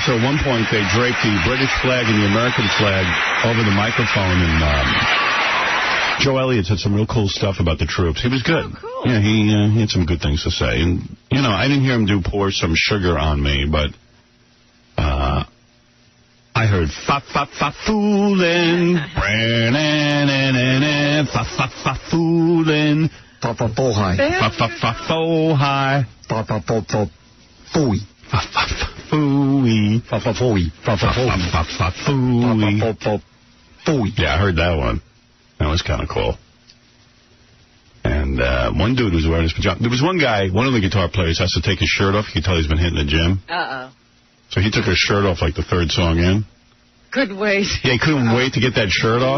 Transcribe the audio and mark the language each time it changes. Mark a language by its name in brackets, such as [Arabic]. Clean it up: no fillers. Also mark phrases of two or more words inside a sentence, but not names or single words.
[English] At one point, they draped the British flag and the American flag over the microphone, and Joe Elliott said some real cool stuff about the troops. He was good. Oh, cool. Yeah, he had some good things to say. And, you know, I didn't hear him do Pour Some Sugar on Me, but I heard fa-fa-fa-foolin', fa-fa-fa-foolin', fa-fa-fo-hi, fa-fa-fa-fo-hi, fa-fa-fa-fo-fooey, fa-fa-fa-fooey, fa-fa-fooey, fa-fa-fa-fooey, fa-fa-fa-fooey. Yeah, I heard that one. That was kind of cool. And one dude was wearing his pajamas. There was one guy, one of the guitar players has to take his shirt off. You can tell he's been hitting the gym. Uh-oh. So he took his shirt off like the 3rd song in. Couldn't wait. Yeah, he couldn't wait to get that shirt off.